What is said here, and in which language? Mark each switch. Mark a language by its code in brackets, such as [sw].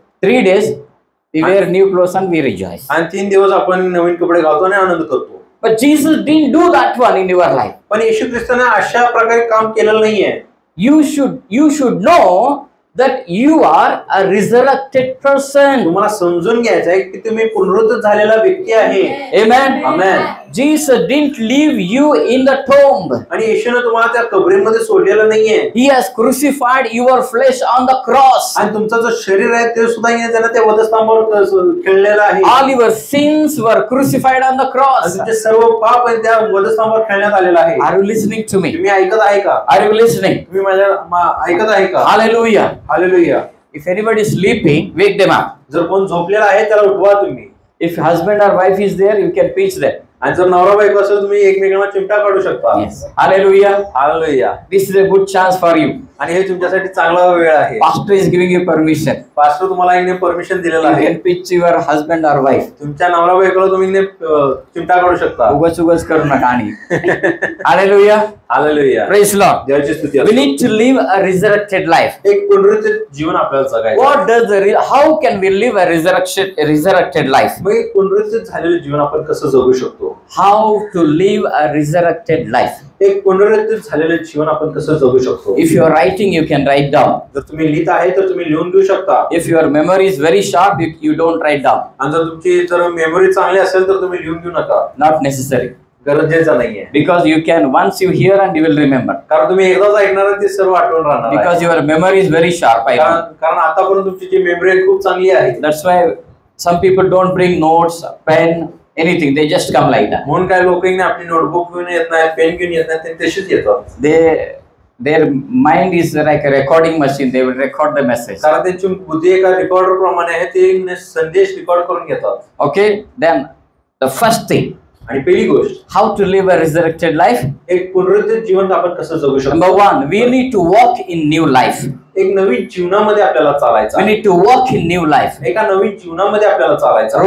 [en] 3 days we wear new clothes and we rejoice. [mr] आणि 3 दिवस आपण नवीन कपडे घालतो आणि आनंद करतो. [en] But Jesus didn't do that one in your life. [mr] पण येशू ख्रिस्ताने अशा प्रकारे काम केलेलं नाहीये. [en] You should know that you are a resurrected person. [mr] तुम्हाला समजून घ्यायचं आहे की तुम्ही पुनरुत्थित झालेला व्यक्ती आहे. [en] Amen. Amen. Jesus didn't leave you in the tomb. [mr] आणि येशूने तुम्हाला त्या कबरीमध्ये सोडलेलं नाहीये. [en] He has crucified your flesh on the cross. [mr] आणि तुमचं जो शरीर आहे ते सुद्धा त्याने त्या वधस्तंभावर खेळलेलं आहे. [en] All your sins were crucified on the cross. [mr] तुमचे सर्व पाप आहे त्या वधस्तंभावर खेळण्यात आलेलं आहे. [en] Are you listening to me? [mr] तुम्ही ऐकत आहे का? [en] Are you listening? [mr] तुम्ही माझ्या ऐकत आहे का? [en] Hallelujah. [mr] Hallelujah. [en] If anybody is sleeping, wake them up. [mr] जर कोण झोपलेला आहे त्याला उठवा तुम्ही. [en] If husband or wife is there, you can teach them. [mr] आणि जर नवरा बायको असेल तुम्ही एकमेकांना चिमटा काढू शकता. [en] Yes. Hallelujah. [mr] Hallelujah. [en] This is a good chance for you. [mr] आणि हे तुमच्यासाठी चांगला वेळ आहे. [en] Pastor is giving you permission. [mr] Pastor तुम्हाला इने परमिशन दिलेलं [en] You [mr] आहे. [en] can pitch your husband or wife. [mr] तुमच्या नवरा बायकोला तुम्ही इने चिमटा काढू शकता. उगाच उगाच करू नका आणि. Hallelujah. हालेलुया. [en] Praise Lord. [mr] देवाची स्तुती [en] We [mr] असो. [en] need to live a resurrected life. [mr] एक पुनरुत्थित जीवन आपल्याला जगायचं आहे. [en] What does how can we live a resurrected life? [mr] मग एक पुनरुत्थित झालेलं जीवन आपण कसं जगू शकतो? [en] How to live a resurrected life? [mr] एक पुनरुत्थित झालेलं जीवन आपण कसं जगू शकतो? [en] If you are writing, you can write down. [mr] जर तुम्ही लिहित आहे तर तुम्ही लिहून घेऊ शकता. [en] If your memory is very sharp, you don't write down. [mr] आणि जर तुमची जर मेमरी चांगली असेल तर तुम्ही लिहून घेऊ नका. [en] Not necessary. [mr] गरजेचं नाहीये. [en] Because you can once you hear and you will remember. [mr] कारण तुम्ही एकदाच ऐकणार ते सर्व आठवण राहणार आहे. [en] Because your memory is very sharp. I know. [mr] कारण आतापर्यंत तुमची जी मेमरी आहे खूप चांगली आहे. [en] That's why some people don't bring notes, pen, anything. They just come like that. [mr] म्हणून काय लोक आपली नोटबुक घेऊन येत नाही, पेन घेऊन येत नाही, ते तशीच येतात. [en] Their mind is like a recording machine. They will record the message. [mr] कारण त्यांची बुद्धी एका रेकॉर्डर प्रमाणे आहे. ते संदेश रेकॉर्ड करून घेतात. [en] Okay. Then the first thing. [mr] आणि पहिली गोष्ट, [en] How to live a resurrected life? [mr] एक पुनरुत्थित जीवन आपण कसं जगू शकतो? [en] Number one, we need to walk in new life. [mr] एक नवीन जीवनामध्ये आपल्याला चालायचं [en] We [mr] आहे. [en] need to walk in new life. [mr] एका नवीन जीवनामध्ये आपल्याला चालायचं आहे.